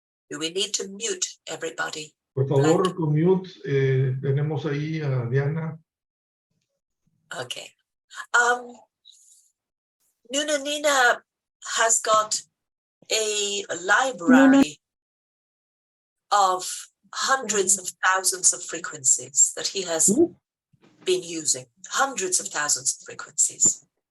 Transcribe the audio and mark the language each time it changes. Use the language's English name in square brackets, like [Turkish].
[English] Do we need to mute everybody? [Spanish] Por favor, con mute, tenemos ahí a Diana. [English] Okay. Nuno Nina has got a library of hundreds of thousands of frequencies that he has been using. Hundreds of thousands of frequencies.